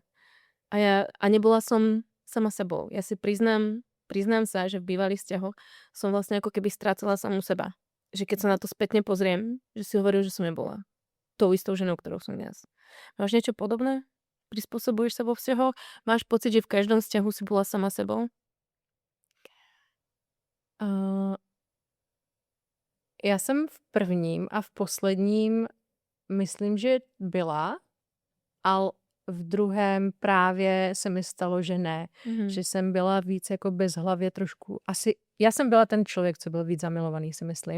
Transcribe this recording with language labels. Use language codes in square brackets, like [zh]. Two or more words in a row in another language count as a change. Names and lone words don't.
[sk] A nebola som sama sebou. Ja si priznám sa, že v bývalých vzťahoch som vlastne ako keby strácala samú seba. Že keď sa na to spätne pozriem, že si hovoril, že som nebola tou istou ženou, ktorou som dnes. Máš niečo podobné? Prispôsobuješ sa vo vzťahoch? Máš pocit, že v každom vzťahu si bola sama sebou? [cs] Já jsem v prvním a v posledním myslím, že byla, ale v druhém právě se mi stalo, že ne. Že jsem byla víc jako bezhlavě trošku. Asi já jsem byla ten člověk, co byl víc zamilovaný, si myslím.